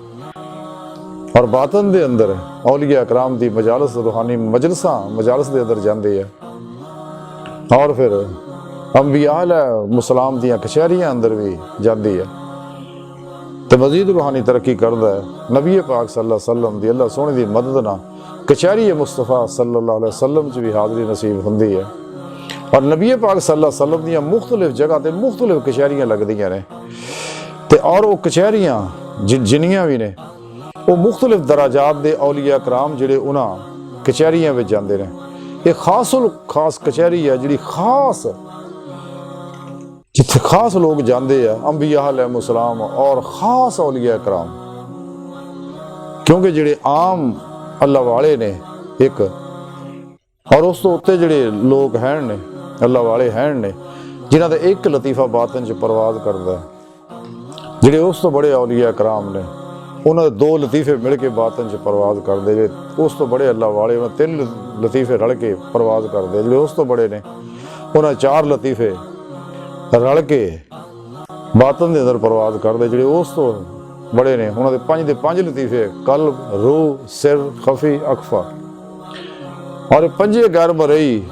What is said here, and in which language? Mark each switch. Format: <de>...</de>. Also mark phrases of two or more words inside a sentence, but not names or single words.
<pa>ਔਰ ਬਾਤਨ ਦੇ ਅੰਦਰ ਔਲੀਆ ਇਕਰਾਮ ਦੀ ਮਜਾਲਸ, ਰੂਹਾਨੀ ਮਜਾਲਸ ਦੇ ਅੰਦਰ ਜਾਂਦੀ ਹੈ ਔਰ ਫਿਰ ਅੰਬੀਆ ਮੁਸਲਾਮ ਦੀਆਂ ਕਚਹਿਰੀਆਂ ਅੰਦਰ ਵੀ ਜਾਂਦੀ ਹੈ ਤੇ ਮਜ਼ੀਦ ਰੂਹਾਨੀ ਤਰੱਕੀ ਕਰਦਾ ਹੈ। ਨਬੀ ਪਾਕ</pa> <ar>صلى الله عليه وسلم</ar> <pa>ਦੀ ਅੱਲਾਹ ਸੋਹਣੇ ਦੀ ਮਦਦ ਨਾਲ ਕਚਹਿਰੀ ਮੁਸਤਫਾ</pa> <ar>صلى الله عليه وسلم</ar> <pa>'ਚ ਵੀ ਹਾਜ਼ਰੀ ਨਸੀਬ ਹੁੰਦੀ ਹੈ ਔਰ ਨਬੀ ਪਾਕ</pa> <ar>صلى الله عليه وسلم</ar> <pa>ਦੀਆਂ ਮੁਖਤਲਿਫ ਜਗ੍ਹਾ ਤੇ ਮੁਖਤਲਿਫ ਕਚਹਿਰੀਆਂ ਲੱਗਦੀਆਂ ਨੇ ਤੇ ਔਰ ਉਹ ਕਚਹਿਰੀਆਂ ਜਿੰਨੀਆਂ ਵੀ ਨੇ ਉਹ ਮੁਖਤਲਿਫ ਦਰਾਜਾਤ ਦੇ ਔਲੀਆ ਇਕਰਾਮ ਜਿਹੜੇ ਉਹਨਾਂ ਕਚਹਿਰੀਆਂ ਵਿੱਚ ਜਾਂਦੇ ਨੇ। ਇਹ ਖਾਸ ਕਚਹਿਰੀ ਹੈ ਜਿਹੜੀ ਖਾਸ ਜਿੱਥੇ ਖਾਸ</pa> <hi>लोग जाते हैं</hi> <pa>ਅੰਬੀਆ ਅਲੈਹਿਮੁੱਸਲਾਮ ਔਰ ਖਾਸ ਔਲੀਆ ਕਰਾਮ, ਕਿਉਂਕਿ ਜਿਹੜੇ ਆਮ ਅੱਲਾਹ ਵਾਲੇ ਨੇ ਇੱਕ ਔਰ ਉਸ ਤੋ ਉੱਤੇ ਜਿਹੜੇ ਲੋਕ ਹੈਂ ਨੇ ਅੱਲਾਹ ਵਾਲੇ ਹੈਂ ਨੇ ਜਿਨ੍ਹਾਂ ਦਾ ਇੱਕ ਲਤੀਫਾ ਬਾਤਨ 'ਚ ਪਰਵਾਜ਼ ਕਰਦਾ ਹੈ, ਜਿਹੜੇ ਉਸ ਤੋ ਬੜੇ ਔਲੀਆ ਕਰਾਮ ਨੇ ਉਨ੍ਹਾਂ ਦੇ ਦੋ ਲਤੀਫੇ ਮਿਲ ਕੇ ਬਾਤਨ 'ਚ ਪਰਵਾਜ਼ ਕਰਦੇ, ਜੇ ਉਸ ਤੋ ਬੜੇ ਅੱਲਾਹ ਵਾਲੇ ਉਨ੍ਹਾਂ ਤਿੰਨ ਲਤੀਫੇ ਰਲ ਕੇ ਪਰਵਾਜ਼ ਕਰਦੇ, ਜਿਹੜੇ ਉਸ ਤੋ ਬੜੇ ਨੇ ਉਨ੍ਹਾਂ ਚਾਰ ਲਤੀਫੇ ਰਲ ਕੇ ਬਾਤਨ ਦੇ ਅੰਦਰ ਪਰਵਾਜ਼ ਕਰਦੇ, ਜਿਹੜੇ ਉਸ ਤੋ ਬੜੇ ਨੇ ਉਨ੍ਹਾਂ ਦੇ ਪੰਜ ਲਤੀਫੇ ਕਲਬ, ਰੂਹ, ਸਿਰ, ਖਫੀ, ਅਖਫਾ ਔਰ ਪੰਜੇ ਗੈਰ ਮਰਈ</pa>